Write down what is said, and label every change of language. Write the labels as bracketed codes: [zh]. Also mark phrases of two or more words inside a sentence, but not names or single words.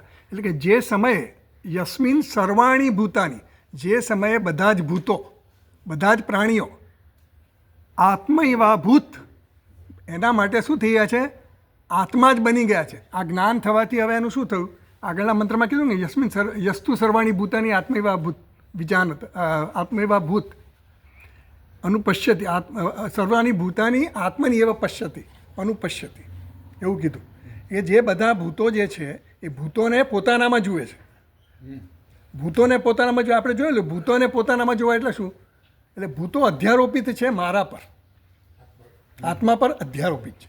[gu] એટલે કે જે સમયે [sa] યસ્મિન સર્વાણી ભૂતાની, [gu] જે સમયે બધા જ ભૂતો, બધા જ પ્રાણીઓ [sa] આત્મૈવા ભૂત [gu] એના માટે શું થઈ ગયા છે? આત્મા જ બની ગયા છે. આ જ્ઞાન થવાથી હવે એનું શું થયું? આગળના મંત્રમાં કીધું ને, [sa] યસ્તુ સર્વાણી ભૂતાની આત્મૈવા ભૂત વિજાનત આત્મૈવા ભૂત અનુપશ્યતિ. સર્વાણી ભૂતાની આત્મની એવ પશ્યતિ અનુપશ્યતિ [gu] એવું કીધું. એ જે બધા ભૂતો જે છે એ ભૂતોને પોતાનામાં જુએ છે. ભૂતોને પોતાનામાં જો આપણે જોયેલું, ભૂતોને પોતાનામાં જોવા એટલે શું? એટલે ભૂતો અધ્યારોપિત છે મારા પર, આત્મા પર અધ્યારોપિત છે.